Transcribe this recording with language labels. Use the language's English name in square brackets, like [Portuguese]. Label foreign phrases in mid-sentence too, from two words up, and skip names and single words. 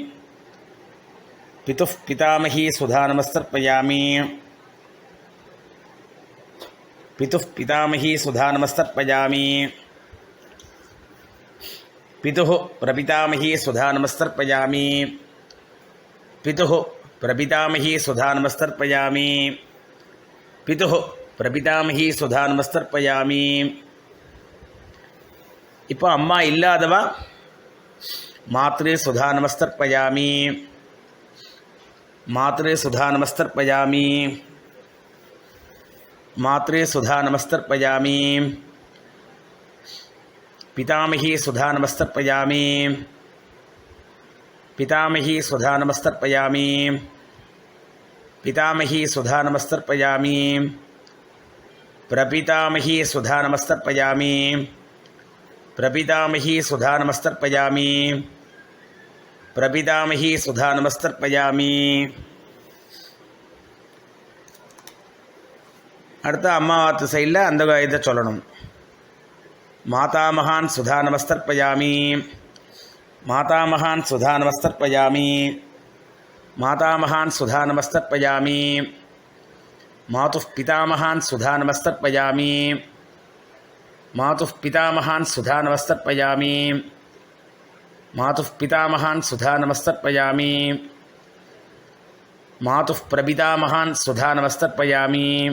[Sanskrit] पितुः पितामही सुधा नमस्तर्पयामि पितुः पितामही सुधा नमस्तर्पयामि पितुः प्रपितामही सुधा नमस्तर्पयामि पितुः प्रपितामही सुधा नमस्तर्पयामि पितुः प्रपितामही सुधा नमस्तर्पयामि [Tamil] இப்போ அம்மா இல்லாதவா [Sanskrit] मातृ सुधा नमस्तर्पयामि मातृ सुधा नमस्तर्पयामि मात्रे सुधा नमस्तर्पयामि पितामही सुधा नमस्तर्पयामि पितामही सुधा नमस्तर्पयामि पितामही सुधा नमस्तर्पयामि प्रपितामही सुधा नमस्तर्पयामि प्रपितामही सुधा नमस्तर्पयामि प्रपितामही सुधा नमस्तर्पयामि [Tamil] அடுத்த அம்மாவாத்து சைடில் அந்த இதை சொல்லணும். [Sanskrit] मातामहान् सुधा नमस्तर्पयामि मातामहान् सुधानमस्तर्पयामि मातामहान् सुधानमस्तर्पयामि मातुः पितामहान् सुधानमस्तर्पयामि मातुः पितामहान् सुधानमस्तर्पयामि मातुः पितामहान् सुधानमस्तर्पयामि मातुः प्रपितामहान् सुधानमस्तर्पयामि